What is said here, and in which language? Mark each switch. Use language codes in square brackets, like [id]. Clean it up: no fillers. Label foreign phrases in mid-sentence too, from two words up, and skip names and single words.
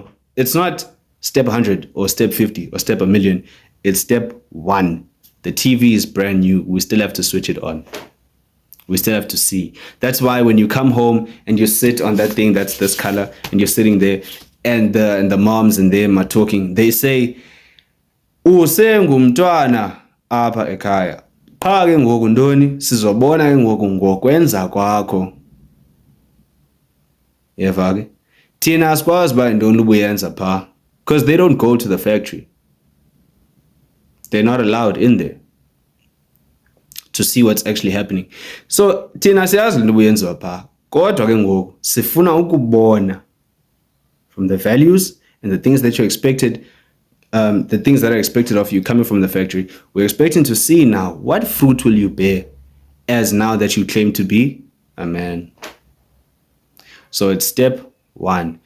[en] It's not step 100 or step 50 or step 1,000,000. It's step one. The TV is brand new. We still have to switch it on. We still have to see. That's why when you come home and you sit on that thing that's this color and you're sitting there and the moms and them are talking, they say, [xh] usengumntwana apha ekhaya. Pha ke ngoku ntoni sizobona ke ngoku ngokwenza kwakho. Yeva ke? Thina asikwazi uba yintoni ubuyenza pha. [en] Because they don't go to the factory. They're not allowed in there to see what's actually happening. [xh] So thina siyazi into buyenziwa pha. Kodwa ke ngoku sifuna ukubona [en] from the values and the things that you're expected, the things that are expected of you coming from the factory. We're expecting to see now what fruit will you bear as now that you claim to be a man. So it's step one.